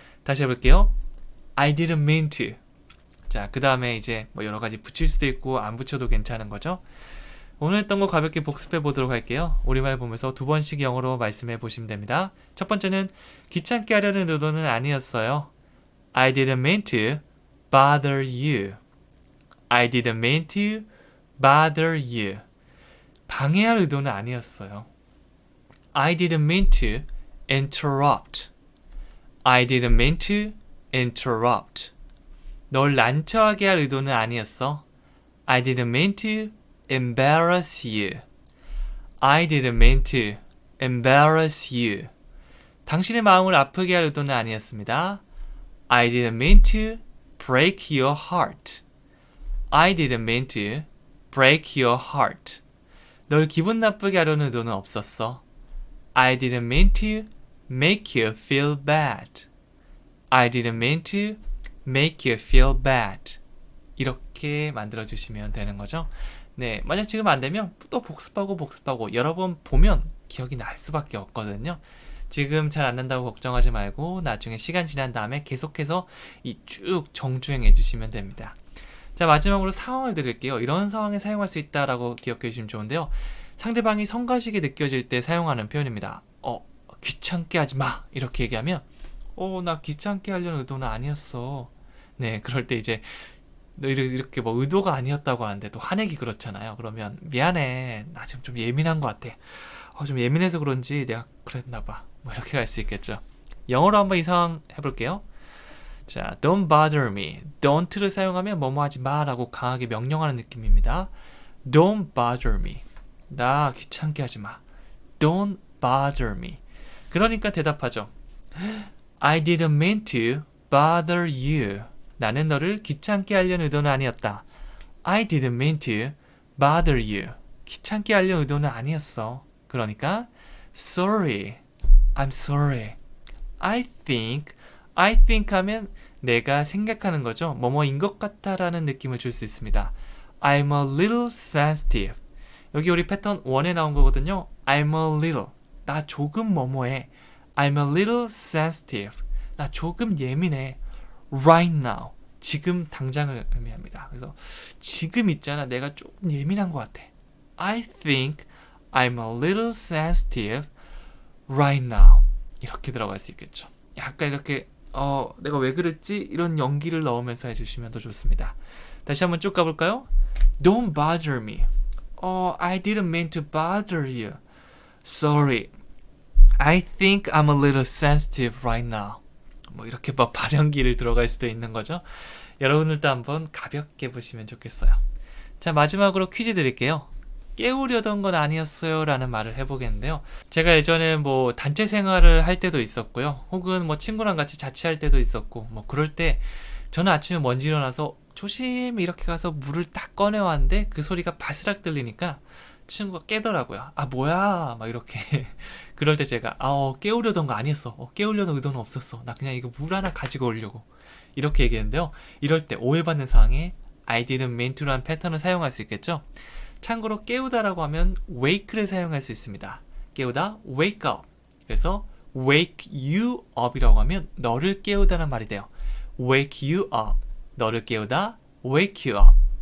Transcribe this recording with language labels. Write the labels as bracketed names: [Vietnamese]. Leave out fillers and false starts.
[Korean] 다시 해볼게요. [English] I didn't mean to. [Korean] 자, 그 다음에 이제 뭐 여러 가지 붙일 수도 있고 안 붙여도 괜찮은 거죠. 오늘 했던 거 가볍게 복습해 보도록 할게요. 우리말 보면서 2번씩 영어로 말씀해 보시면 됩니다. 첫 번째는 귀찮게 하려는 의도는 아니었어요. [English] I didn't mean to bother you. I didn't mean to bother you. [Korean] 방해할 의도는 아니었어요. [English] I didn't mean to interrupt. I didn't mean to interrupt. [Korean] 널 난처하게 할 의도는 아니었어. [English] I didn't mean to embarrass you. I didn't mean to embarrass you. [Korean] 당신의 마음을 아프게 할 의도는 아니었습니다. [English] I didn't mean to break your heart. I didn't mean to break your heart. [Korean] 널 기분 나쁘게 하려는 의도는 없었어. [English] I didn't mean to make you feel bad. I didn't mean to make you feel bad. [Korean] 이렇게 만들어주시면 되는 거죠. 네, 만약 지금 안 되면 또 복습하고 여러 번 보면 기억이 날 수밖에 없거든요. 지금 잘 안 난다고 걱정하지 말고 나중에 시간 지난 다음에 계속해서 이 쭉 정주행해 주시면 됩니다. 자, 마지막으로 상황을 드릴게요. 이런 상황에 사용할 수 있다라고 기억해 주시면 좋은데요. 상대방이 성가시게 느껴질 때 사용하는 표현입니다. 귀찮게 하지 마. 이렇게 얘기하면 나 귀찮게 하려는 의도는 아니었어. 네, 그럴 때 이제 너 이렇게 뭐 의도가 아니었다고 하는데 또 화내기 그렇잖아요. 그러면 미안해. 나 지금 좀 예민한 것 같아. 좀 예민해서 그런지 내가 그랬나 봐. 뭐 이렇게 갈 수 있겠죠. 영어로 한번 이 상황 해볼게요. [English] 자, don't bother me. [Korean] don't를 사용하면 뭐뭐 하지 마라고 강하게 명령하는 느낌입니다. [English] don't bother me. [Korean] 나 귀찮게 하지 마. [English] don't bother me. [Korean] 그러니까 대답하죠. [English] I didn't mean to bother you. [Korean] 나는 너를 귀찮게 하려는 의도는 아니었다. [English] I didn't mean to bother you. [Korean] 귀찮게 하려는 의도는 아니었어. 그러니까 [English] sorry. I'm sorry. I think [Korean] 하면 내가 생각하는 거죠. 뭐뭐인 것 같다라는 느낌을 줄 수 있습니다. [English] I'm a little sensitive. [Korean] 여기 우리 패턴 1에 나온 거거든요. [English] I'm a little. [Korean] 나 조금 뭐뭐해. [English] I'm a little sensitive. [Korean] 나 조금 예민해. [English] Right now. [Korean] 지금 당장을 의미합니다. 그래서 지금 있잖아. 내가 조금 예민한 것 같아. [English] I think I'm a little sensitive right now. [Korean] 이렇게 들어갈 수 있겠죠. 약간 이렇게 내가 왜 그랬지? 이런 연기를 넣으면서 해주시면 더 좋습니다. 다시 한번 쭉 가볼까요? [English] Don't bother me. I didn't mean to bother you. Sorry. I think I'm a little sensitive right now. [Korean] 뭐 이렇게 막 발연기를 들어갈 수도 있는 거죠. 여러분들도 한번 가볍게 보시면 좋겠어요. 자, 마지막으로 퀴즈 드릴게요. 깨우려던 건 아니었어요 라는 말을 해보겠는데요. 제가 예전에 뭐 단체 생활을 할 때도 있었고요. 혹은 뭐 친구랑 같이 자취할 때도 있었고, 뭐 그럴 때 저는 아침에 먼저 일어나서 조심히 이렇게 가서 물을 딱 꺼내왔는데 그 소리가 바스락 들리니까 친구가 깨더라고요. 아 뭐야 막 이렇게. 그럴 때 제가 깨우려던 거 아니었어. 깨우려는 의도는 없었어. 나 그냥 이거 물 하나 가지고 오려고. 이렇게 얘기했는데요. 이럴 때 오해받는 상황에 I didn't mean to라는 패턴을 사용할 수 있겠죠. 참고로 깨우다라고 하면 wake를 사용할 수 있습니다. 깨우다 wake up. 그래서 wake you up이라고 하면 너를 깨우다는 말이 돼요. [English] wake you up. [Korean] 너를 깨우다 [English] wake you up.